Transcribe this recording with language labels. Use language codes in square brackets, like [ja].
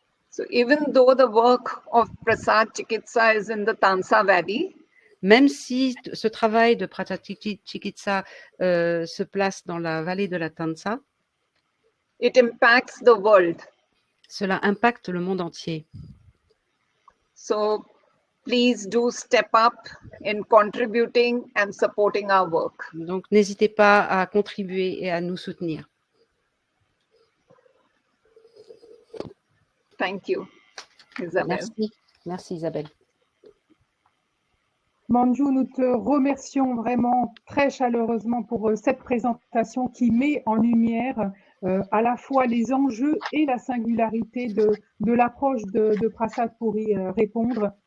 [en] So even though the work of Prasad Chikitsa is in the Tansa Valley, [fr] même si ce travail de Prasad Chikitsa se place dans la vallée de la Tansa, [en] it impacts the world. [fr] Cela impacte le monde entier. [en] So please do step up in contributing and supporting our work. [fr] Donc n'hésitez pas à contribuer et à nous soutenir. [en] Thank you, Isabelle. [fr] Merci Isabelle. Manju, nous te remercions vraiment très chaleureusement pour cette présentation qui met en lumière à la fois les enjeux et la singularité de l'approche de Prasad pour y répondre.